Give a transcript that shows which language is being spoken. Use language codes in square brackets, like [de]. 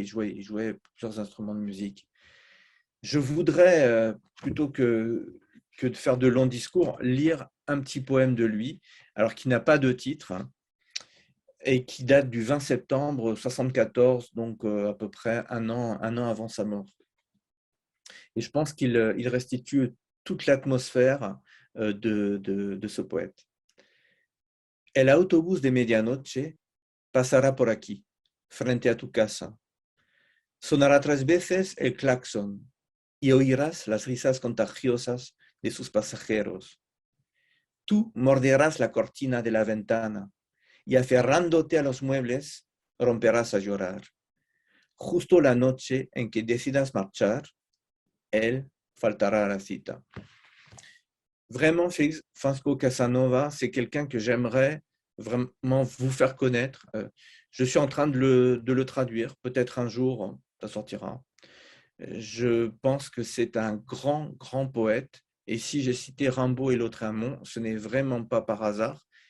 [fr] Il jouait plusieurs instruments de musique. Je voudrais, plutôt que de faire de longs discours, lire un petit poème de lui, alors qui n'a pas de titre, hein, et qui date du 20 septembre 74, donc à peu près un an avant sa mort. Et je pense qu'il restitue toute l'atmosphère de ce poète. [es] El autobús de medianoche pasará por aquí, frente a tu casa. Sonará 3 veces el claxon y oirás las risas contagiosas de sus pasajeros. Tú morderás la cortina de la ventana y aferrándote a los muebles romperás a llorar. Justo la noche en que decidas marchar, él faltará a la cita. [fr] Vraiment, Félix Francisco Casanova, c'est quelqu'un que j'aimerais vraiment vous faire connaître. Je suis en train de le traduire. Peut-être un jour, ça sortira. Je pense que c'est un grand, grand poète. Et si j'ai cité Rimbaud et Lautréamont, ce n'est vraiment pas par hasard.